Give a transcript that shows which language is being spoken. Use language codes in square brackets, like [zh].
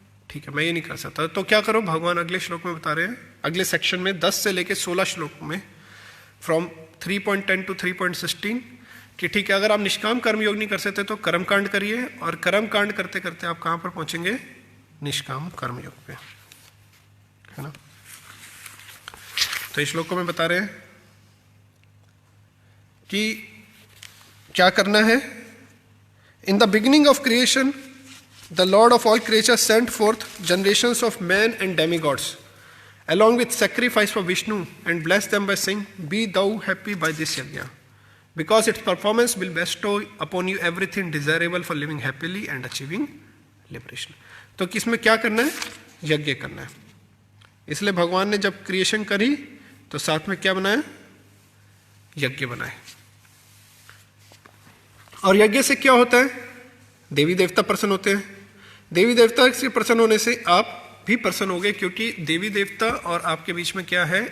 [hi] ठीक है, मैं ये नहीं कर सकता, तो क्या करो? भगवान अगले श्लोक में बता रहे हैं, अगले सेक्शन में 10 से लेकर 16 श्लोक में, फ्रॉम 3.10 to 3.16, कि ठीक है अगर आप निष्काम कर्म योग नहीं कर सकते तो कर्मकांड करिए, और कर्मकांड करते करते आप कहां पर पहुंचेंगे? निष्काम कर्म योग पे, है ना। तो इस श्लोक में बता रहे हैं कि क्या करना है। [en] In the beginning of creation the Lord of all creatures sent forth generations of men and demigods along with sacrifice for Vishnu and blessed them by saying, be thou happy by this yajna, because its performance will bestow upon you everything desirable for living happily and achieving liberation. [hi] तो किसमें क्या करना है? यज्ञ करना है। इसलिए भगवान ने जब क्रिएशन करी तो साथ में क्या बनाया? यज्ञ बनाए। और यज्ञ से क्या होता है? देवी देवता प्रसन्न होते हैं। देवी देवता से प्रसन्न होने से आप भी प्रसन्न हो गए, क्योंकि देवी देवता और आपके बीच में क्या है?